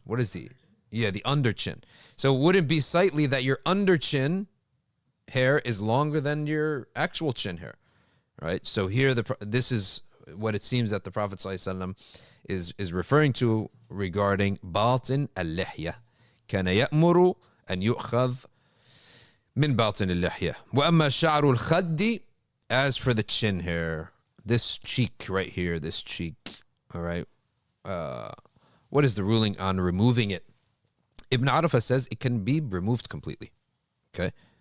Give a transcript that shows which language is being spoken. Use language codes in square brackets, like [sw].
[en] What is the under chin. So would it be sightly that your under chin hair is longer than your actual chin hair, right? So here, this is what it seems that the Prophet ﷺ is referring to regarding batin al-lihya. [ar] كان يأمر أن يؤخذ من باطن اللحية. وأما شعر الخد, [en] as for the chin hair, this cheek right here, this cheek, all right. What is the ruling on removing it? Ibn Arafah says it can be removed completely. Okay.